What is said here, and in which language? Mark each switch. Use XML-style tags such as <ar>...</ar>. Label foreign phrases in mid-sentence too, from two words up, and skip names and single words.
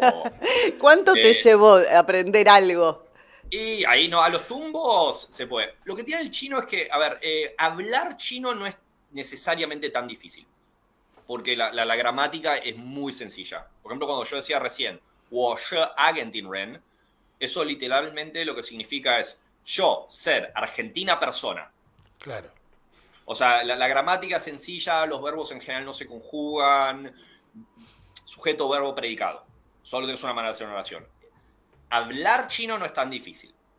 <es>¿Cuánto te llevó aprender algo? Y ahí no, a los tumbos se puede. Lo que tiene el chino es que, a ver, hablar chino no es necesariamente tan difícil, porque la gramática es muy sencilla. Por ejemplo, cuando yo decía recién,</es> <zh>我是阿根廷人,</zh> <es>eso literalmente lo que significa es yo ser argentina persona. Claro. O sea, la gramática es sencilla, los verbos en general no se conjugan, sujeto, verbo, predicado. Solo tienes una manera de hacer una oración. Hablar chino no es tan difícil.</es>